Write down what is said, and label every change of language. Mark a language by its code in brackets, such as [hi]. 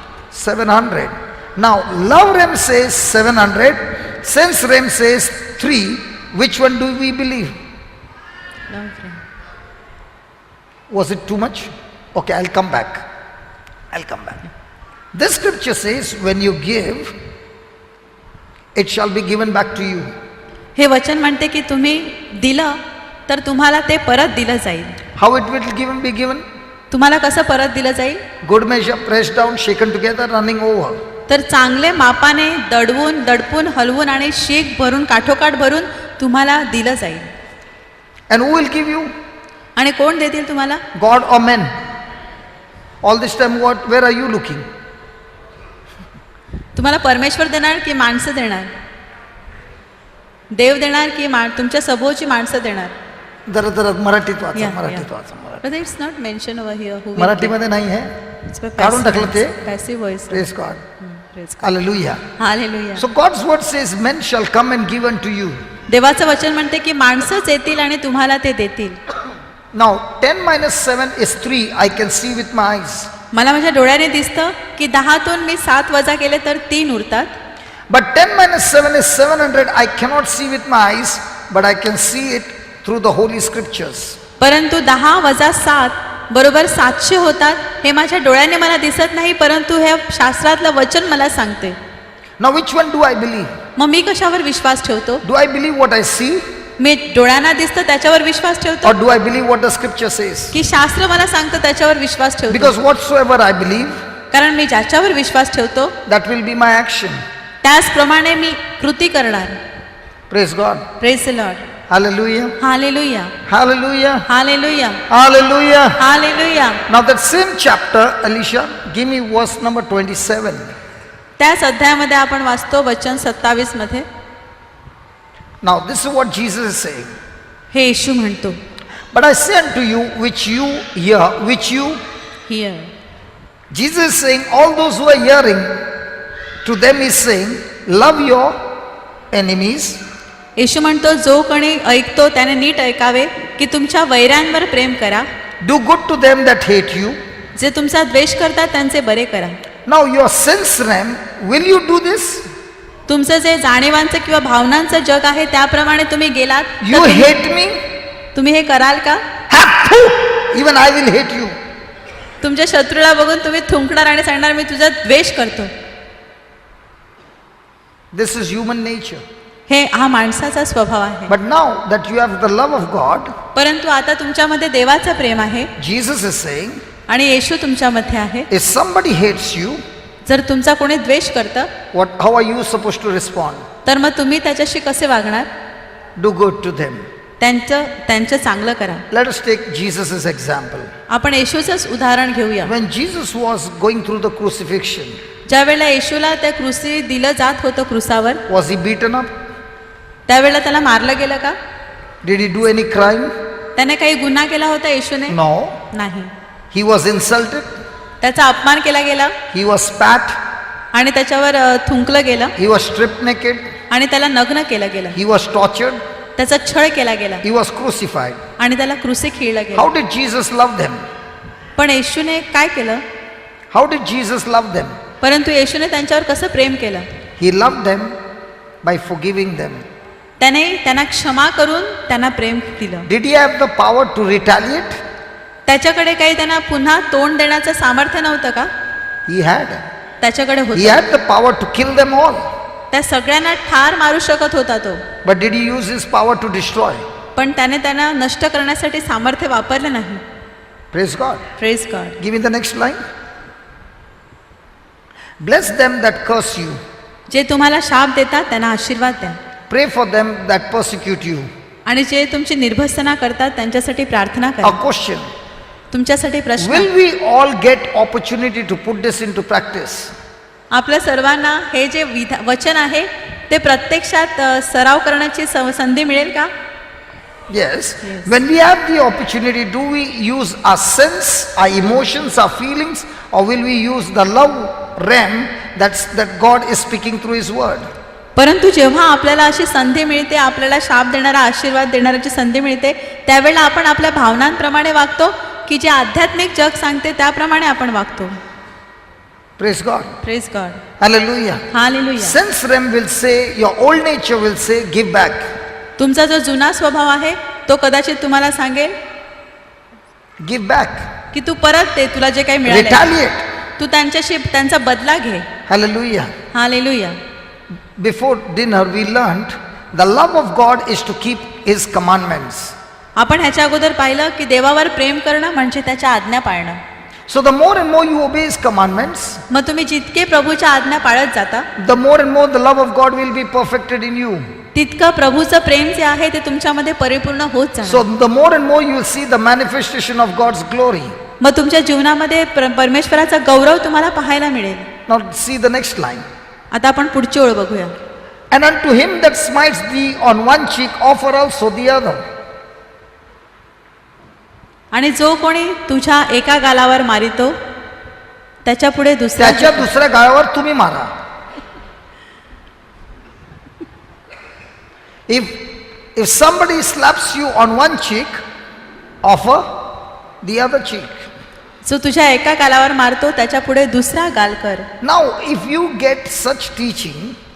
[en] 700. Now love realm says 700, sense realm says 3. Which one do we believe? Was it too much? Okay, I'll come back. This scripture says, when you give, it shall be given back to you. [mr] हे वचन म्हणते की तुम्ही दिलं तर तुम्हाला ते परत दिलं जाईल. [en] How it will be given? [mr] तुम्हाला कसं परत दिलं जाईल? [en] Good measure, pressed down, shaken together, running over. [mr] तर चांगले मापाने दडपून हलवून आणि शीख भरून काठोकाठ भरून तुम्हाला दिलं जाईल. [en] And who will give you? [mr] आणि कोण देतील तुम्हाला? [en] God or men? All this time where are you looking? [mr] तुम्हाला परमेश्वर देणार की माणसं देणार? देव देणार की तुमच्या सभोवची माणसं देणार? जरा मराठीत वाचा. [en] But it's not mentioned over here who will [mr] मराठीमध्ये नाही आहे. [en] It's by [mr] काढून टाकलं ते. [en] passive voice. Praise God. Praise God. Hallelujah. Hallelujah. So God's word says men shall come and give unto you. [mr] देवाचं वचन म्हणते की माणसंच येतील आणि तुम्हाला ते देतील. [en] Now 10 minus 7 is 3. I can see with my eyes. [mr] मला माझ्या डोळ्याने दिसतं की 10तून मी 7 वजा केले तर 3 उरतात. [en] But 10 minus 7 is 700. I cannot see with my eyes, but I can see it through the holy scriptures. [mr] परंतु 10 वजा 7 बरोबर 700 होतात. हे माझ्या डोळ्याने मला दिसत नाही, परंतु हे शास्त्रातलं वचन मला सांगते. [en] Now which one do I believe? [mr] मग मी कशावर विश्वास ठेवतो? [en] Do I believe what I see? [mr] मी डोळ्यांना दिसतं त्याच्यावर विश्वास ठेवतो [en] or do I believe what the scripture says? [mr] की शास्त्र मला सांगतं त्याच्यावर विश्वास ठेवतो? [en] Because whatsoever I believe, [mr] कारण मी ज्याच्यावर विश्वास ठेवतो [en] that will be my action. [mr] त्याचप्रमाणे मी कृती करणार. [en] Praise God. Praise the Lord. Hallelujah. Hallelujah. Hallelujah. Hallelujah. Hallelujah. Hallelujah. Now that same chapter, Alicia, give me verse number 27. [mr] त्याच अध्यायामध्ये आपण वाचतो वचन 27 मध्ये. [en] Now this is what Jesus is saying. [mr] हे येशू म्हणतो, [en] But I say unto you, which you hear, which you, hear. Jesus is saying, all those who are hearing, to them is saying, love your enemies, [mr] येशू म्हणतो, जो कोणी ऐकतो त्याने नीट ऐकावे की तुमच्या वैऱ्यांवर प्रेम करा, [en] do good to them that hate you. [mr] जे तुमचा द्वेष करतात त्यांचे बरे करा. [en] Now your sense realm, will you do this? [mr] तुमचं जे जाणीवांचं किंवा भावनांचं जग आहे त्याप्रमाणे तुम्ही गेलात तर [en] You hate me? [mr] तुम्ही हे कराल का? [en] Even I will hate you. [mr] तुमच्या शत्रूला बघून तुम्ही थुंकणार आणि सांगणार मी तुझा द्वेष करतो. [en] This is human nature. [mr] हा माणसाचा स्वभाव आहे. [en] But now that you have the love of God, [mr] परंतु आता तुमच्यामध्ये देवाचं प्रेम आहे [en] Jesus is saying, [mr] आणि येशू तुमच्यामध्ये आहे. [en] if somebody hates you, [mr] जर तुमचा कोणी द्वेष करतं [en] how are you supposed to respond? [mr] तर मग तुम्ही त्याच्याशी कसे वागणार? [en] Do good to them. [mr] त्यांचं चांगलं करा. [en] Let us take Jesus' example. [mr] आपण येशूचंच उदाहरण घेऊया. [en] When Jesus was going through the crucifixion, [mr] ज्या वेळेला येशूला त्या क्रूसी दिलं जात होतं क्रूसावर, [en] was he beaten up? [mr] त्यावेळेला त्याला मारलं गेलं का? [en] Did he do any crime? [mr] त्याने काही गुन्हा केला होता येशूने? [en] No. [mr] नाही. [en] He was insulted. [mr] त्याचा अपमान केला गेला [en] He was spat. [mr] आणि त्याच्यावर थुंकलं गेलं [en] He was stripped naked. [mr] आणि त्याला नग्न केलं गेलं. [en] He was tortured. [mr] त्याचा छळ केला गेला [en] He was crucified. [mr] आणि त्याला क्रूसी खिळलं गेलं. [en] How did Jesus love them? [mr] पण येशूने काय केलं? [en] How did Jesus love them? [mr] परंतु येशूने त्यांच्यावर कसं प्रेम केलं? [en] He loved them by forgiving them. [mr] त्याने त्यांना क्षमा करून त्यांना प्रेम दिलं. [en] Did he have the power to retaliate? [mr] त्याच्याकडे काही त्यांना पुन्हा तोंड देण्याचं सामर्थ्य नव्हतं का? [en] He had. [mr] त्याच्याकडे [en] He [mr] होतं. [en] had the power to kill them all. [mr] त्या सगळ्यांना ठार मारू शकत होता तो. [en] But did he use his power to destroy? [mr] पण त्याने त्यांना नष्ट करण्यासाठी सामर्थ्य वापरलं नाही. [en] Praise God. Praise God. Give me the next line. Bless them that curse you. [mr] जे तुम्हाला शाप देतात त्यांना आशीर्वाद द्या [en] Pray for them that persecute you. [mr] आणि जे तुमची निर्भसना करतात त्यांच्यासाठी प्रार्थना [en] A [mr] करा. [en] question. [mr] तुमच्यासाठी प्रश्न, [en] Will we all get opportunity to put this into practice? [mr] आपल्या सर्वांना हे जे वचन आहे ते प्रत्यक्षात सराव करण्याची संधी मिळेल का? [en] Yes. When we have the opportunity, do we use our sense, our emotions, our feelings, or will we use the love realm that God is speaking through His word? [mr] परंतु जेव्हा आपल्याला अशी संधी मिळते, आपल्याला शाप देणारा आशीर्वाद देणाऱ्याची संधी मिळते, त्यावेळेला आपण आपल्या भावनांप्रमाणे वागतो की जे आध्यात्मिक जग सांगते त्याप्रमाणे आपण वागतो. [en] Praise God. Praise God. Hallelujah. Hallelujah. Sense realm will say, your old nature will say, give back. [mr] तुमचा जो जुना स्वभाव आहे तो कदाचित तुम्हाला सांगेल [en] Give back. [mr] की तू परत दे, तुला जे काही मिळाले [en] Retaliate. [mr] तू त्यांचा बदला घे. [en] Hallelujah. Hallelujah. Before dinner, we learned the love of God is to keep His commandments. [mr] आपण ह्याच्या अगोदर पाहिलं की देवावर प्रेम करणं म्हणजे त्याच्या आज्ञा पाळणं. [en] So the more and more you obey His commandments, [mr] मग तुम्ही जितके प्रभूच्या आज्ञा पाळत जाता [en] the more and more the love of God will be perfected in you. [mr] तितकं प्रभूचं प्रेम जे आहे ते तुमच्यामध्ये परिपूर्ण होत [en] So [mr] जाणार. [en] the more and more you will see the manifestation of God's glory. [mr] मग तुमच्या जीवनामध्ये परमेश्वराचा गौरव तुम्हाला पाहायला मिळेल. [en] Now see the next line. [mr] आता आपण पुढची ओळ बघूया. [en] And unto him that smites thee on one cheek, offer also the other. [mr] आणि जो कोणी तुझ्या एका गालावर मारितो त्याच्या पुढे त्याच्या दुसऱ्या गाळावर तुम्ही मारा. [en] If somebody slaps you on one cheek, offer the other cheek. [mr] जो तुझ्या एका गालावर मारतो त्याच्या पुढे दुसरा गाल कर. [en] Now if you get such teaching,